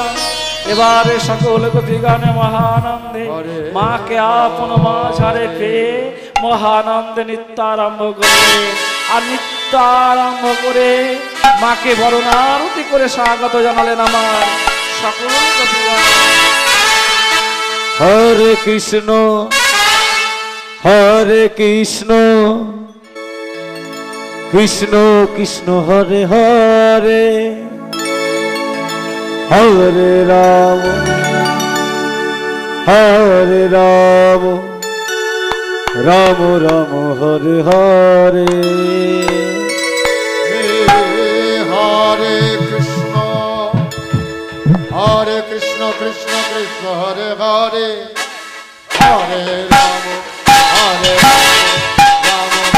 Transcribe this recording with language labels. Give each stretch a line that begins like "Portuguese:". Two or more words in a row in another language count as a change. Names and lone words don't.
Bangla: এবারে সকল গোপীগণে মহানন্দে মাকে আপন মাঝারে পেয়ে মহানন্দে নৃত্য আরম্ভ করে, আর নৃত্য আরম্ভ করে মাকে বরণারতি করে স্বাগত জানালেন আমার সকল গোপীগণ।
Sanskrit: হরে কৃষ্ণ হরে কৃষ্ণ কৃষ্ণ কৃষ্ণ হরে হরে, হরে রাম হরে রাম, রাম রাম হরে হরে। হরে কৃষ্ণ কৃষ্ণ কৃষ্ণ হরে হরে, হরে রাম হরে রাম,